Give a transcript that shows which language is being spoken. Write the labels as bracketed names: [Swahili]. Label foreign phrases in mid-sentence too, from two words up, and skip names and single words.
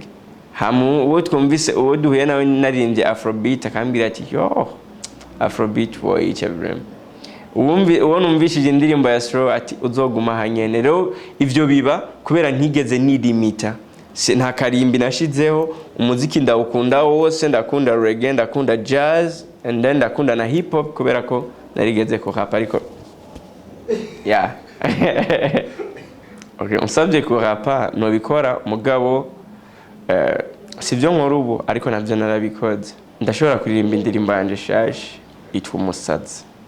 [Rundi] Uwo twumvise uwo duhuye nawe naririmbye afrobeat akambwira ati yo afrobeat woyica vrema. Uwo numvishije indirimbo ya slow ati uzoguma hanyene. Rero ivyo biba kubera ntigeze nilimita, nta karimbi nashizeho. Umuziki ndawukunda wose, ndakunda reggae, ndakunda jazz, [English] and then [Rundi] ndakunda na hip hop kubera ko narigeze ko rap ariko yeah. Okay, unsabye ko rapa no bikora mugabo sivyo nkora ubu ariko navyo narabikoze. Ndashobora kuririmba indirimbo yanje shashi itwa Umusazi.